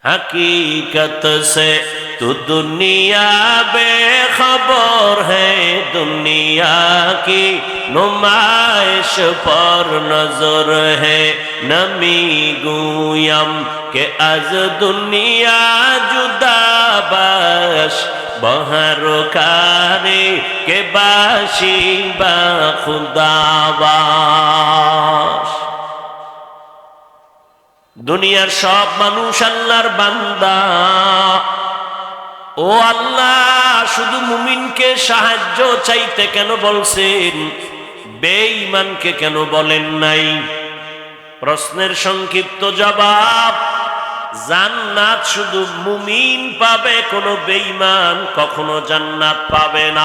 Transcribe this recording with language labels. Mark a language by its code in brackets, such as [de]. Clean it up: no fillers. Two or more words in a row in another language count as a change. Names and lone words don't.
[hi] हकीकत से तू दुनिया बेखबर है, दुनिया की नुमाइश पर नजर है। [fa] نمی‌گویم که از دنیا جدا باش، به هر کاری که باشی با خدا باش. [bn] দুনিয়ার সব মানুষ আল্লাহর বান্দা। ও আল্লাহ, শুধু মুমিনকে সাহায্য চাইতে কেন বলছেন, বেঈমানকে কেন বলেন নাই? প্রশ্নের সংক্ষিপ্ত জবাব, জান্নাত শুধু মুমিন পাবে, কোনো বেঈমান কখনো জান্নাত পাবে না।